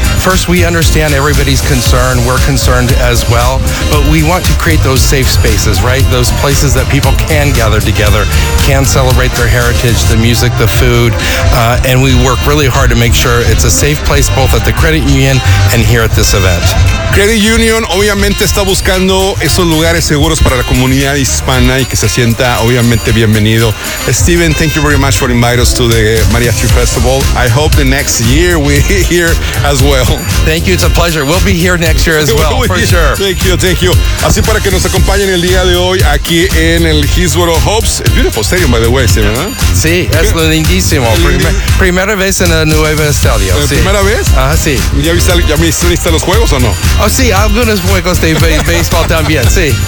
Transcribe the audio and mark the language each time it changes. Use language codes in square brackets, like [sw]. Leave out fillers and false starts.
[en] First, we understand everybody's concern. We're concerned as well, but we want to create those safe spaces, right? Those places that people can gather together, can celebrate their heritage, the music, the food, and we work really hard to make sure it's a safe place both at the credit union and here at this event. [es] Credit Union obviamente está buscando esos lugares seguros para la comunidad hispana y que se sienta obviamente bienvenido. [en] Steven, thank you very much for inviting us to the Mariachi Festival. I hope the next year we're here as well. Thank you, it's a pleasure. We'll be here next year as well, for sure. Thank you. [es] Así para que nos acompañen el día de hoy aquí en el Hillsboro Hopes. [en] It's beautiful stadium, by the way, Steven, ¿no? [es] Sí, es lindísimo. Primera vez en el nuevo estadio. ¿Primera vez? Ah, sí. ¿Ya viste los juegos o no? Oh, sí, algunos juegos de béisbol también, sí.